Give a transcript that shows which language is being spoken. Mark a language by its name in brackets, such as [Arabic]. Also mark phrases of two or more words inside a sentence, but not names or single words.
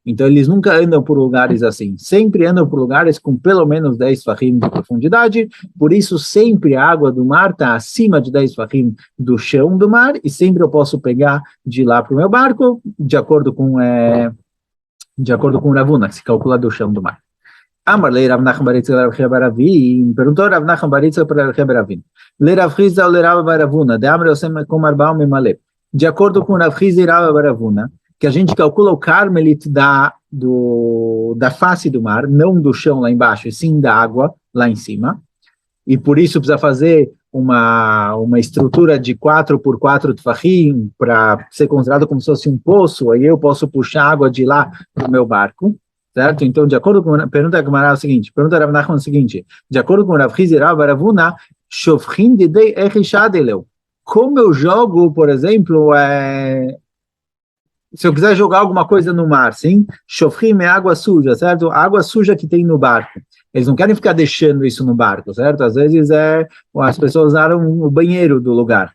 [Portuguese] Então eles nunca andam por lugares assim, sempre andam por lugares com pelo menos 10 fahim de profundidade, por isso sempre a água do mar está acima de 10 fahim do chão do mar, e sempre eu posso pegar de lá para o meu barco, de acordo com Ravuna, que se calcula do chão do mar. Amarlei Rav Nachman bar Yitzchak Rav Chia bar Avin, perguntou Rav Nachman bar Yitzchak para Rav Chia bar Avin, Le Rav Chizda ou Le Rav bar Avuna, [Aramaic] de Amre Osem com Arbal Memale. [Portuguese] De acordo com Rav Chizda e Rav bar Avuna, que a gente calcula o Carmelit da face do mar, não do chão lá embaixo, e sim da água lá em cima, e por isso precisa fazer uma estrutura de 4 por 4 tefachim para ser considerado como se fosse um poço, aí eu posso puxar água de lá para o meu barco, certo? Então, de acordo com... Pergunta a seguinte, pergunta a Rav Nachman o seguinte, de acordo com Rav Chizda e Rav bar Avuna, [Aramaic] shofchin didei echishadeleu. [Portuguese] Como eu jogo, por exemplo, se eu quiser jogar alguma coisa no mar, sim? Shofrim é água suja, certo? A água suja que tem no barco. Eles não querem ficar deixando isso no barco, certo? Às vezes as pessoas usaram o banheiro do lugar.